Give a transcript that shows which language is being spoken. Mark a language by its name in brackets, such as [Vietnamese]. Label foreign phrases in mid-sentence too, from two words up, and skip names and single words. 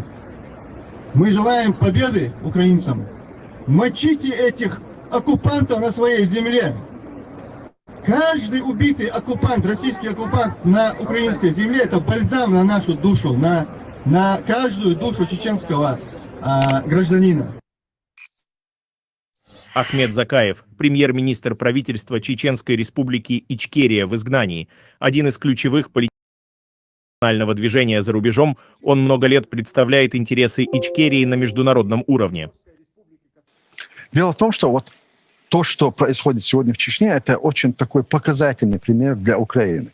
[Russian] Мы желаем победы украинцам. Мочите этих оккупантов на своей земле. Каждый убитый оккупант, российский оккупант на украинской земле, это бальзам на нашу душу, на каждую душу чеченского гражданина. Ахмед Закаев, премьер-министр правительства Чеченской республики Ичкерия в изгнании, один из ключевых политиков национального движения за рубежом, он много лет представляет интересы Ичкерии на международном уровне. Дело в том, что вот то, что происходит сегодня в Чечне, это очень такой показательный пример для Украины.